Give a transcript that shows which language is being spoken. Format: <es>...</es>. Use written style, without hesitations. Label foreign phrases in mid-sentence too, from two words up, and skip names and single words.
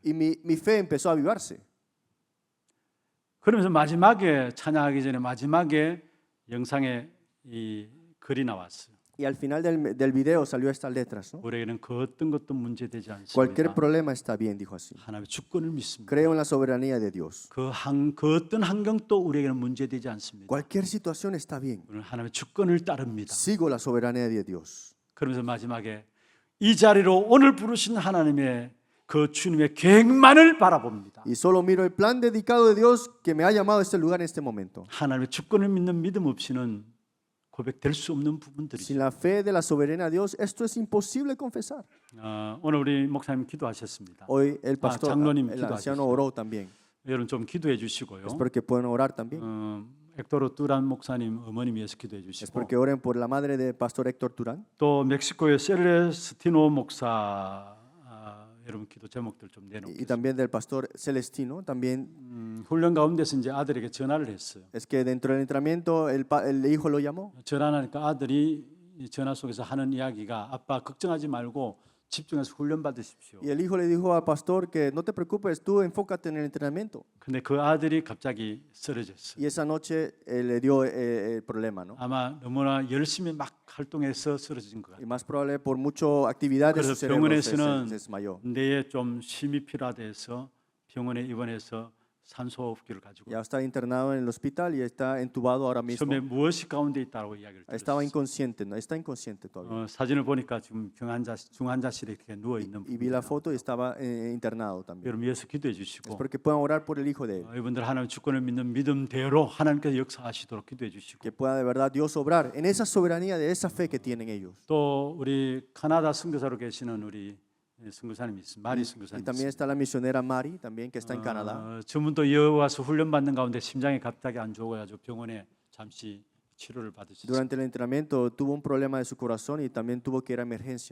<es>Y mi fe empezó a avivarse.</es> <ko>그러면서 마지막에 찬양하기 전에 마지막에 영상에 이 글이 나왔어요.</ko> <es>Y al final del video salió estas letras, ¿no?</es> <ko>우리에게는 그 어떤 것도 문제되지</ko> <es>Cualquier</es> <ko>않습니다.</ko> <es>problema está bien, dijo así.</es> <ko>하나님의 주권을 믿습니다.</ko> <es>Creo en la soberanía de Dios.</es> <ko>그 어떤 환경도 우리에게는 문제되지 않습니다.</ko> <es>Cualquier situación está bien.</es> <ko>우리는 하나님의 주권을 따릅니다.</ko> <es>Sigo la soberanía de Dios.</es> <ko>그러면서 마지막에 이 자리로 오늘 부르신 하나님의 그 주님의 계획만을 바라봅니다.</ko> <es>Y solo miro el plan dedicado de Dios que me ha llamado a este lugar en este momento.</es> <ko>하나님의 주권을 믿는 믿음 없이는 고백될 수 없는 부분들이죠.</ko> <es>Sin la fe de la soberanía de Dios, esto es imposible confesar.</es> <ko>오늘 우리 목사님 기도하셨습니다.</ko> <es>Hoy el pastor,</es> <ko>장로님</ko> <es>el anciano</es> <ko>기도하셨어요.</ko> <es>oró también.</es> <ko>여러분 좀 기도해 주시고요.</ko> <es>Espero que puedan orar también.</es> <ko>엑도르 뚜란 목사님 어머님 위해서 기도해 주시고</ko> <es>Espero que oren por la madre de Pastor Héctor Turán.</es> <ko>또 멕시코의 셀레스티노 목사 여러분 기도 제목들 좀</ko> <es>Y</es> <ko>내놓겠습니다.</ko> <es>también del Pastor Celestino. También</es> <ko>훈련 가운데서 이제 아들에게 전화를 했어요.</ko> <es>es que dentro del entrenamiento el hijo lo llamó.</es> <ko>전화하니까 아들이 이 전화 속에서 하는 이야기가 아빠 걱정하지 말고 집중해서 훈련 받으십시오.</ko> <es>Y el hijo le dijo al pastor que no te preocupes, tú enfócate en el entrenamiento.</es> <ko>근데 그 아들이 갑자기 쓰러졌어요.</ko> <es>Y esa noche le dio el problema, ¿no?</es> <ko>아마 너무나 열심히 막 활동해서 쓰러진 것</ko> <es>Y</es> <ko>같아요.</ko> <es>más probable por mucha actividad de su</es> <ko>그래서</ko> <es>cerebro se</es> <ko>병원에서는</ko> <es>desmayó.</es> <ko>뇌에 좀 힘이 필요하대서 병원에 입원해서 산소호흡기를 가지고</ko> <es>Ya está internado en el hospital y está entubado ahora mismo.</es> <ko>처음에 무엇이 가운데 있다고 이야기를</ko> <es>Estaba</es> <ko>들었어요.</ko> <es>inconsciente, ¿no? Está inconsciente todavía.</es> <ko>사진을 보니까 지금 중환자실에 이렇게 누워 있는</ko> <es>Y vi la foto y estaba internado también.</es> <ko>여러분 위해서 기도해 주시고</ko> <es>Espero que puedan orar por el hijo de él.</es> <ko>이분들 하나님 주권을 믿는 믿음대로 하나님께서 역사하시도록 기도해 주시고</ko> <es>Que pueda de verdad Dios obrar en esa soberanía de esa fe que tienen ellos.</es> <ko>또 우리 카나다 선교사로 계시는 우리 선교사님이 있습니다. 마리</ko> <es>Y</es> <ko>선교사님</ko> <es>también está la misionera Mari, también que está en Canadá.</es> <ko>저분도 이어 와서 훈련 받는 가운데 심장이 갑자기 안 좋아가지고 병원에 잠시 치료를 받으셨어요.</ko> <es>Durante el entrenamiento tuvo un problema de su corazón y también tuvo que ir a emergencia.</es>